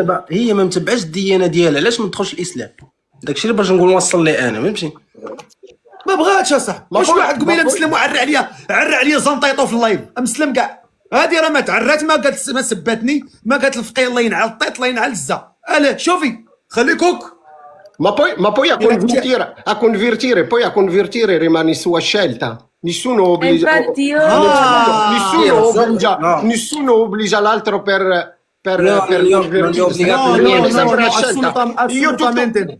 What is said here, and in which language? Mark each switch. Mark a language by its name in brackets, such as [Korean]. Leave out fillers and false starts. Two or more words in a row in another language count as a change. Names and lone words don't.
[Arabic] دابا هي ما متبعش الديانه ديالها، علاش ما تدخلش الاسلام؟ داكشي اللي باش نقول نوصل ليه انا، فهمتي؟ ما بغاتش اصاحبي ما واش بغا- واحد قبيله ما بغا- مسلم وعرى عليا زنطيطو في اللايف مسلم كاع هذه راه ما تعرات ما قالت ما سباتني ما قالت الفقيه الله ينعل الطيط الله ينعل الزا الا شوفي خليكوك [Italian] Ma poi a convertire rimane sua scelta. Nessuno obbliga, infatti io- No. nessuno obbliga l'altro per No, non convertirsi. li ho obbligato No, niente. è sempre una scelta. assolutamente no.